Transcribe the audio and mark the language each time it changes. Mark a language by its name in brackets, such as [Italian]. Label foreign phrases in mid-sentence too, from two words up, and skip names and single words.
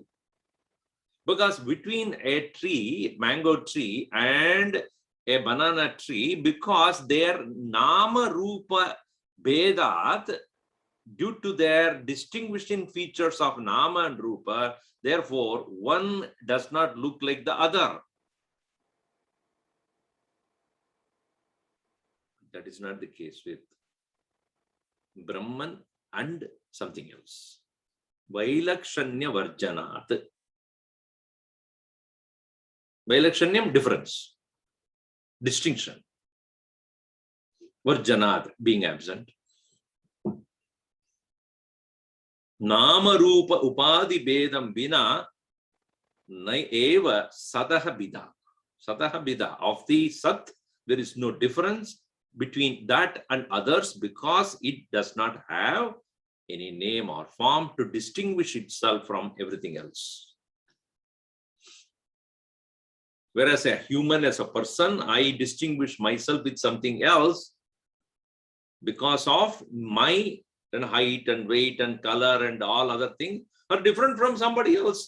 [English] Because between a tree, mango tree, and a banana tree, because their [Sanskrit] नाम रूप भेदात्, [English] due to their distinguishing features of Nama and Rupa, therefore, one does not look like the other. That is not the case with Brahman and something else. [Sanskrit] वैलक्षण्य वर्जनात्. [English] Vailakshanyam, difference, distinction. Varjanat, being absent. [Sanskrit] नाम रूप उपाधि भेदं विना एव सदः भिदा. सदः भिदा. [English] Of the Sat, there is no difference between that and others because it does not have any name or form to distinguish itself from everything else. Whereas a human, as a person, I distinguish myself with something else because of my height and weight and color and all other things are different from somebody else.